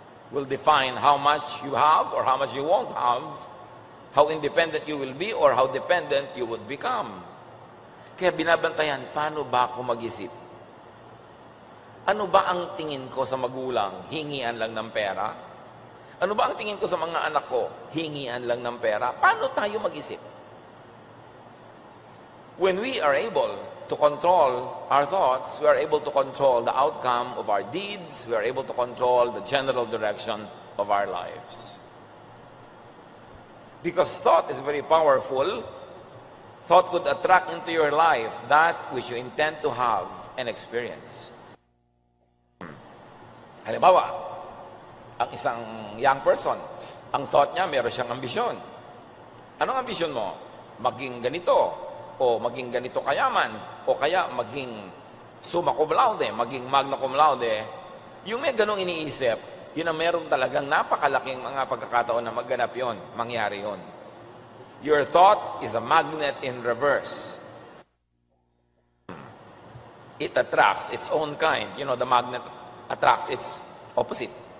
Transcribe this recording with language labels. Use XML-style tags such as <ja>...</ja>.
<en>Will define how much you have or how much you won't have, how independent you will be or how dependent you would become.</en> <tl>Kaya binabantayan, paano ba ako mag-isip? Ano ba ang tingin ko sa magulang? Hingian lang ng pera? Ano ba ang tingin ko sa mga anak ko? Hingian lang ng pera? Paano tayo mag-isip?</tl> <en>When we are able to control our thoughts, we are able to control the outcome of our deeds, we are able to control the general direction of our lives. Because thought is very powerful, thought could attract into your life that which you intend to have and experience.</en> <tl>Halimbawa, ang isang</tl> <en>young person,</en> <tl>ang thought niya, meron siyang ambisyon. Anong ambisyon mo? Maging ganito, o maging ganito kayaman, o kaya maging summa cum laude, maging magna cum laude. Yung may ganong iniisip, yun ang meron talagang napakalaking mga pagkakataon na magganap yun, mangyari yun.</tl> <en>Your thought is a magnet in reverse. It attracts its own kind. You know, the magnet attracts its opposite.</en>